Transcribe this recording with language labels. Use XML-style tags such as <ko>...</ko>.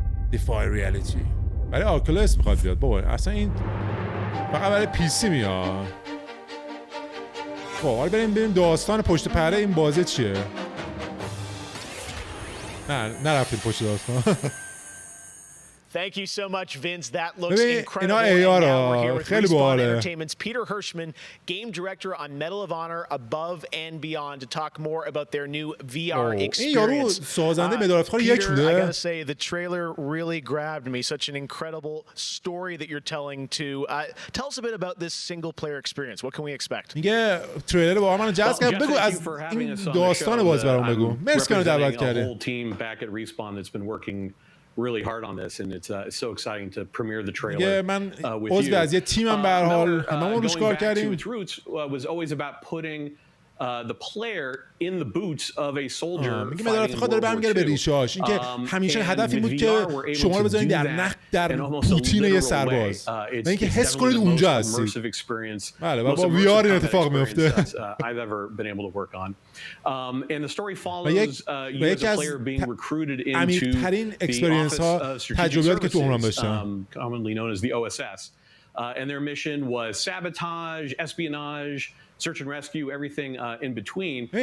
<fa>دیفای ریالیتی. برای آکولس میخواد بیاد بابا. اصلا این فقط برای پی سی میاد. خب حالا بریم داستان پشت پرده این بازی چیه؟ نرفتیم پشت داستان.</fa> <en>Thank you so much, Vince. That looks incredible. And now we're here with Respawn Entertainment's Peter Hirschman, game director on Medal of Honor Above and Beyond, to talk more about their new VR experience. Peter, I gotta say, the trailer really grabbed me. Such an incredible story that you're telling to. Tell us a bit about this single-player experience. What can we expect?</en> <fa>میگه تریلر با من جذب کرد. بگو از این داستان باز برام بگو. مرسی که دعوت کردی.</fa> <en>The whole team back at Respawn that's been working really hard on this, and it's so exciting to premiere the trailer.</en> <fa>من عضو از یه تیمم به هر حال هممون روش کار کردیم.</fa> <en>Its roots was always about putting the player in the boots of a soldier.</en> <fa>میگه مدارات خود داره برمیگره به ریشاش. اینکه همیشه هدف این بود که شما رو بزنید در پوتین یه سرباز. و اینکه حس کنید اونجا هستید. بله و با وی آر این اتفاق میفته.</fa> <en>I've ever been able to work on. And the story follows you as a player being recruited into the office of strategic services, commonly known as the OSS. And their mission was sabotage, espionage, search and rescue, everything in between.</en>